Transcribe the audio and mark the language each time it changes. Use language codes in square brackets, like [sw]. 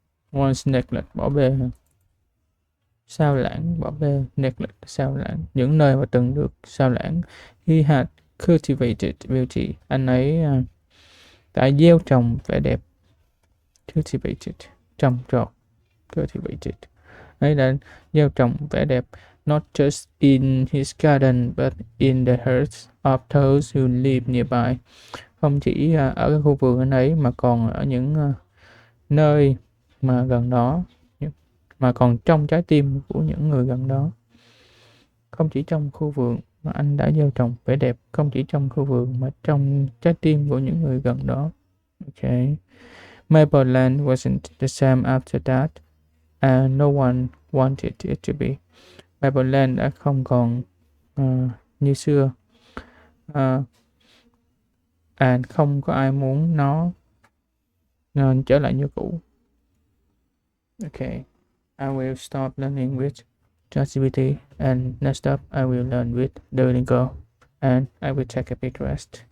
[en] Once neglect, [vi] bỏ bê, sao lãng, bỏ bê. Neglect, sao lãng. Những nơi mà từng được sao lãng. [en] He had cultivated beauty. [vi] Anh ấy đã gieo trồng vẻ đẹp. Cultivated, trồng trọt. Cultivated. Ấy đã gieo trồng vẻ đẹp. [en] Not just in his garden, but in the hearts of those who live nearby. [vi] Không chỉ ở cái khu vườn anh ấy, mà còn ở những nơi mà gần đó, mà còn trong trái tim của những người gần đó. Không chỉ trong khu vườn mà anh đã gieo trồng vẻ đẹp, không chỉ trong khu vườn mà trong trái tim của những người gần đó. Okay. [en] Maple Land wasn't the same after that, and no one wanted it to be. [vi] Maple Land đã không còn như xưa, and không có ai muốn nó trở lại như cũ. [en] Okay, I will stop learning with ChatGPT, and next up I will learn with Duolingo, and I will take a big rest.